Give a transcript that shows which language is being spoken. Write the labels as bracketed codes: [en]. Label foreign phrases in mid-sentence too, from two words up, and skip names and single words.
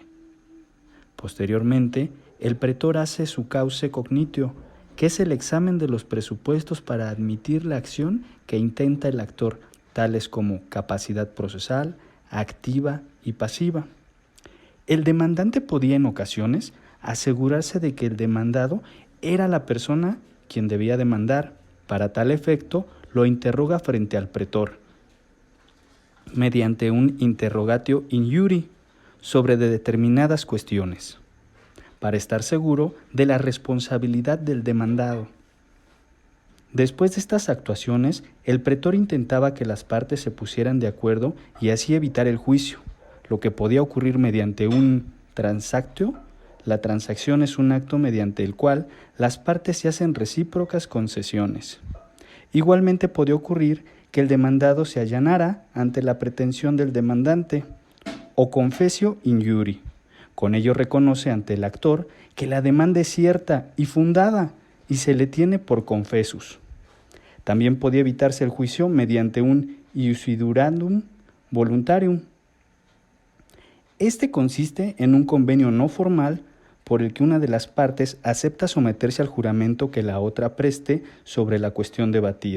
[es] Posteriormente, el pretor hace su [la] cause cognitio, [es] que es el examen de los presupuestos para admitir la acción que intenta el actor, tales como capacidad procesal, activa y pasiva. El demandante podía en ocasiones asegurarse de que el demandado era la persona quien debía demandar. Para tal efecto, lo interroga frente al pretor, mediante un [la] interrogatio in iure [es] sobre determinadas cuestiones, para estar seguro de la responsabilidad del demandado. Después de estas actuaciones, el pretor intentaba que las partes se pusieran de acuerdo y así evitar el juicio, lo que podía ocurrir mediante un transactio. La transacción es un acto mediante el cual las partes se hacen recíprocas concesiones. Igualmente podía ocurrir que el demandado se allanara ante la pretensión del demandante, o [la] confessio injuri. [es] Con ello reconoce ante el actor que la demanda es cierta y fundada y se le tiene por confessus. También podía evitarse el juicio mediante un [la] iusidurandum voluntarium. [es] Este consiste en un convenio no formal por el que una de las partes acepta someterse al juramento que la otra preste sobre la cuestión debatida.